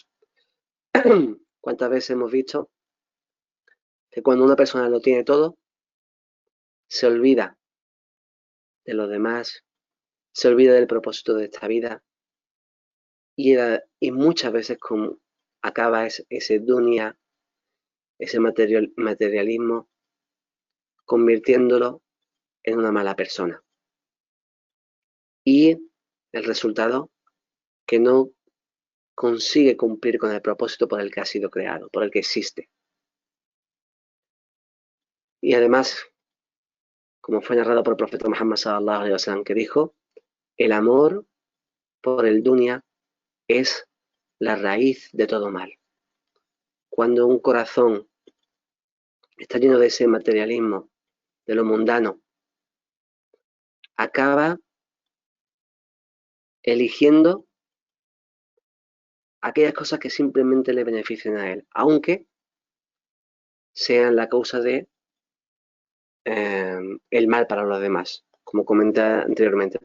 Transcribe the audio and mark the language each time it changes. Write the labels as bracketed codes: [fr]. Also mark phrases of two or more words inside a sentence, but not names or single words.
[es] ¿Cuántas veces hemos visto que cuando una persona lo tiene todo, se olvida de los demás, se olvida del propósito de esta vida, y muchas veces acaba ese dunya, ese materialismo, convirtiéndolo en una mala persona? Y el resultado, que no consigue cumplir con el propósito por el que ha sido creado, por el que existe. Y además, como fue narrado por el profeta Muhammad [ar] صلى الله عليه وسلم, [es] que dijo: el amor por el dunya es la raíz de todo mal. Cuando un corazón está lleno de ese materialismo, de lo mundano, acaba eligiendo aquellas cosas que simplemente le benefician a él, aunque sean la causa de el mal para los demás, como comenté anteriormente.